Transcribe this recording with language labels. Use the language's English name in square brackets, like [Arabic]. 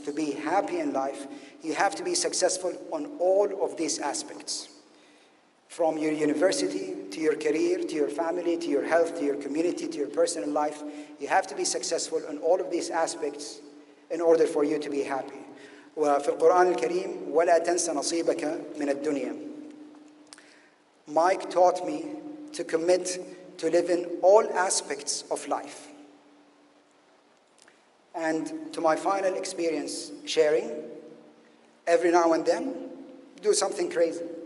[English] To be happy in life, you have to be successful on all of these aspects. From your university, to your career, to your family, to your health, to your community, to your personal life. You have to be successful in all of these aspects in order for you to be happy. [Arabic] وفي القرآن الكريم ولا تنس نصيبك من الدنيا. [English] Mike taught me to commit to live in all aspects of life. And to my final experience sharing, every now and then, do something crazy.